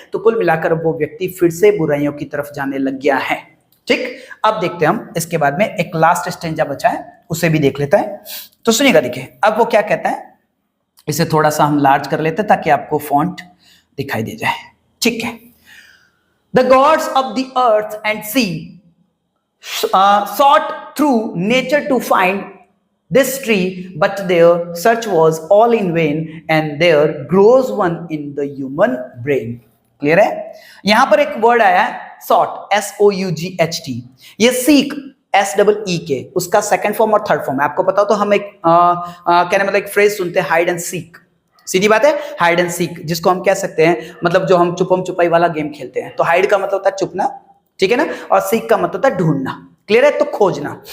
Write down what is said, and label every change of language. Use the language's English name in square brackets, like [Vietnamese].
[Hindi] तो कुल मिलाकर वो व्यक्ति फिर से बुराइयों की तरफ जाने लग गया है। ठीक, अब देखते हैं हम इसके बाद में एक लास्ट स्टेंजा बचा है, उसे भी देख लेता है। तो सुनिएगा, देखिए अब वो क्या कहता है, इसे थोड़ा सा हम लार्ज कर लेते हैं ताकि आपको फॉन्ट दिखाई दे जाए। ठीक है। [English] The gods of the earth and sea sought through nature to find this tree, but their search was all in vain, and there grows one in the human brain. [Hindi] Clear है? यहां पर एक word आया है sought, SOUGHT, ये seek, SEE, उसका second form और third form है। आपको पता हो तो हम एक कहने मतलब एक फ्रेज सुनते हैं, हाइड एंड सीक। सीधी बात है, हाइड एंड सीक, जिसको हम कह सकते हैं, मतलब जो हम छुपम छुपाई वाला गेम खेलते हैं, तो हाइड का मतलब होता है छुपना, ठीक है ना, और सीक का मतलब होता है ढूंढना। क्लियर है? तो खोजना।